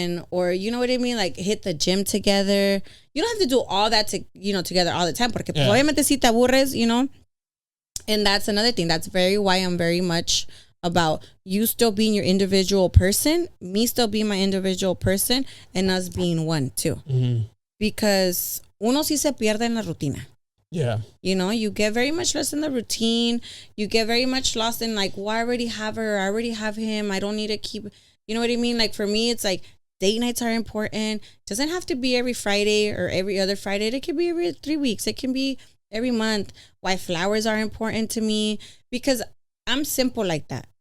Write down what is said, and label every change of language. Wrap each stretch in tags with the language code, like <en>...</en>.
<en>Or you know what I mean, like hit the gym together. You don't have to do all that together all the time,</en> <es>porque obviamente si te aburres,</es> <en>you know. And that's another thing. That's why I'm very much about you still being your individual person, me still being my individual person, and us being one too. Because</en> <es>uno sí se pierde en la rutina.</es> <en>Yeah. You know, you get very much lost in the routine. You get very much lost in like, well, I already have her, I already have him, I don't need to keep. You know what I mean? Like for me, it's like date nights are important. Doesn't have to be every Friday or every other Friday. It can be every 3 weeks. It can be every month. Why flowers are important to me, because I'm simple like that.</en>